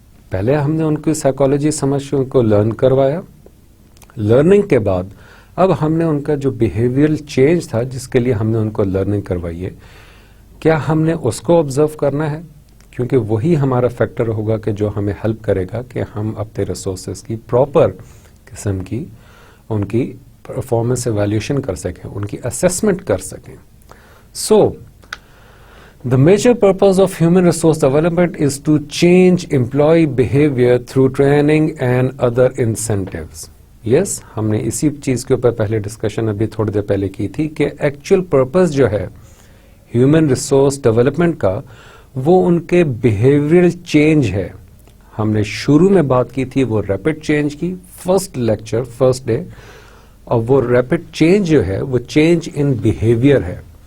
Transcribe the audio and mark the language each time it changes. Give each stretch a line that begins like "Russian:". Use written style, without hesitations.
Urdu: پہلے ہم نے ان کی سائیکالوجی سمجھ کے ان کو لرن کروایا، لرننگ کے بعد اب ہم نے ان کا جو بیہیویئرل چینج تھا جس کے لیے ہم نے ان کو لرننگ کروائی ہے، کیا ہم نے اس کو آبزرو کرنا ہے؟ کیونکہ وہی ہمارا فیکٹر ہوگا کہ جو ہمیں ہیلپ کرے گا کہ ہم اپنے ریسورسز کی پراپر قسم کی ان کی پرفارمنس ایویلیوشن کر سکیں، ان کی اسیسمنٹ کر سکیں.
English: So the major purpose of human resource development is to change employee behavior through training and other incentives.
Urdu: Yes, ہم نے اسی چیز کے اوپر پہلے ڈسکشن ابھی تھوڑی دیر پہلے کی تھی کہ ایکچوئل پرپز جو ہے ہیومن ریسورس ڈیولپمنٹ کا وہ ان کے بیہیویئرل چینج ہے. ہم نے شروع میں بات کی تھی وہ ریپڈ چینج کی، فرسٹ لیکچر فرسٹ ڈے، اور وہ ریپڈ چینج جو ہے وہ چینج ان بیہیویئر ہے.